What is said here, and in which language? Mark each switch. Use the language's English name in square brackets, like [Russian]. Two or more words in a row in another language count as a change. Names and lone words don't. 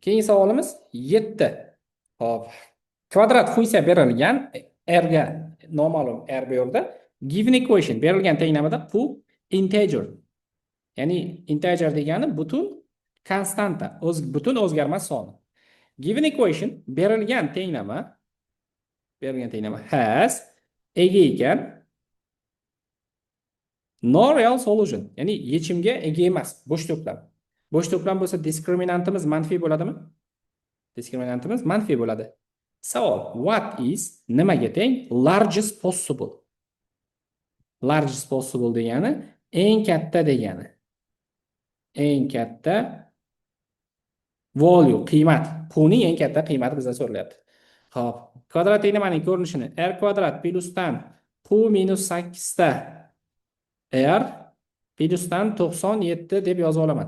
[Uzbek] Keyingi savolimiz 7. Hop. Kvadrat funksiya berilgan r ga noma'lum r bu yerda [English] given equation [Uzbek] berilgan tenglamada bu integer. Ya'ni integer degani butun konstanta, butun o'zgarmas son. [English] Given equation [Uzbek] berilgan tenglama has ega ekan [English] no real solution, [Uzbek] ya'ni yechimga ega emas, bo'sh to'plam. Bo'sh to'plam bo'lsa diskriminantimiz manfiy bo'ladimi? Diskriminantimiz manfiy bo'ladi. Savol: [English] what is [Uzbek] nimaga teng [English] largest possible? [Uzbek] Largest possible degani eng katta degani. Eng katta value, qiymat. Pulning eng katta qiymati bizdan so'ralyapti. Xo'p, kvadrat tenglamaning ko'rinishini r kvadrat plyusdan q minus 8 ta r plyusdan 97 deb yozib olaman.